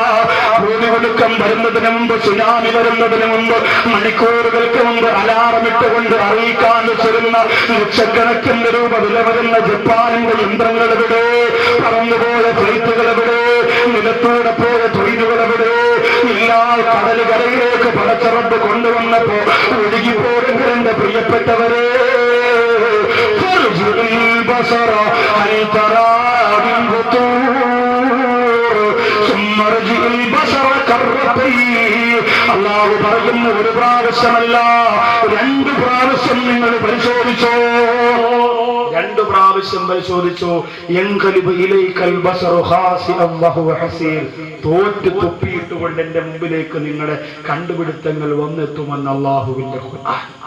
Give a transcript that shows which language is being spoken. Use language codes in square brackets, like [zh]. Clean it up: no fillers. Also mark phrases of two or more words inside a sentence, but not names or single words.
[ml] ഭൂമികുലുക്കം വരുന്നതിന് മുമ്പ്, സുനാമി വരുന്നതിന് മുമ്പ്, മണിക്കൂറുകൾക്ക് മുമ്പ് അലാറമിട്ടുകൊണ്ട് അറിയിക്കാൻ വെച്ചിരുന്ന ലക്ഷക്കണക്കിന് രൂപ വില വരുന്ന ജപ്പാനിന്റെ യന്ത്രങ്ങൾ എവിടെ? പറന്നുപോയ ഫ്ലൈറ്റുകൾ എവിടെ? നിലത്തൂടെ പോയ ട്രെയിനുകൾ എവിടെ? എല്ലാ കടൽ കരയിലേക്ക് പടച്ചറപ്പ് കൊണ്ടുവന്നപ്പോ ഒഴുകിപ്പോരെങ്കിൽ എന്റെ പ്രിയപ്പെട്ടവരെ, [ar] البصر هل ترى من فطور ثم ارجع البصر كرتين. [ml] അല്ലാഹു പറയുന്ന ഒരു പ്രാവശ്യമല്ല, 2 പ്രാവശ്യം നിങ്ങൾ പരിശോധിച്ചോ, 2 പ്രാവശ്യം പരിശോധിച്ചോ. [ar] ينقلب إليك البصر خاسئا وهو حسير. [ml] തോറ്റ് തുപ്പിയിട്ടുകൊണ്ട് എന്റെ മുമ്പിലേക്ക് നിങ്ങളുടെ കണ്ടുപിടുത്തങ്ങൾ വന്നെത്തുമെന്ന് അല്ലാഹുവിന്റെ ഖുർആൻ.